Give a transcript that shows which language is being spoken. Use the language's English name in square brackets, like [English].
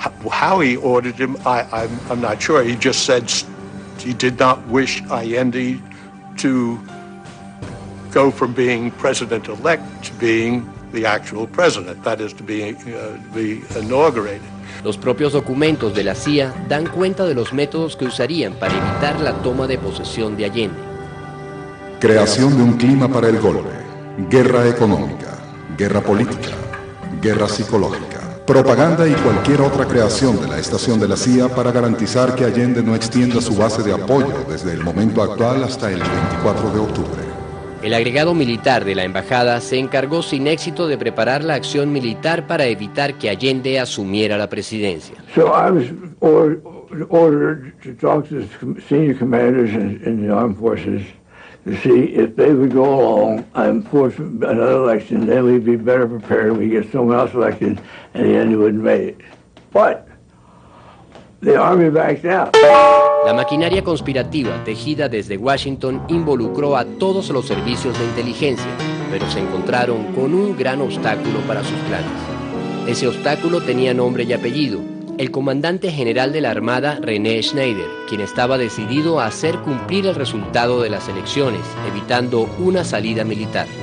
[English] How he ordered him, I'm not sure. He just said he did not wish Allende to go from being president-elect to being the actual president, that is, to be inaugurated. [Spanish] Los propios documentos de la CIA dan cuenta de los métodos que usarían para evitar la toma de posesión de Allende. Creación de un clima para el golpe, guerra económica, guerra política, guerra psicológica, propaganda y cualquier otra creación de la estación de la CIA para garantizar que Allende no extienda su base de apoyo desde el momento actual hasta el 24 de octubre. El agregado militar de la embajada se encargó sin éxito de preparar la acción militar para evitar que Allende asumiera la presidencia. [English] So I was ordered to talk to the senior commanders in the armed forces to see if they would go along and force another election. Then we'd be better prepared. We get someone else elected, and the end wouldn't make it. But the army backed out. [Spanish] La maquinaria conspirativa tejida desde Washington involucró a todos los servicios de inteligencia, pero se encontraron con un gran obstáculo para sus planes. Ese obstáculo tenía nombre y apellido: el comandante general de la Armada, René Schneider, quien estaba decidido a hacer cumplir el resultado de las elecciones, evitando una salida militar.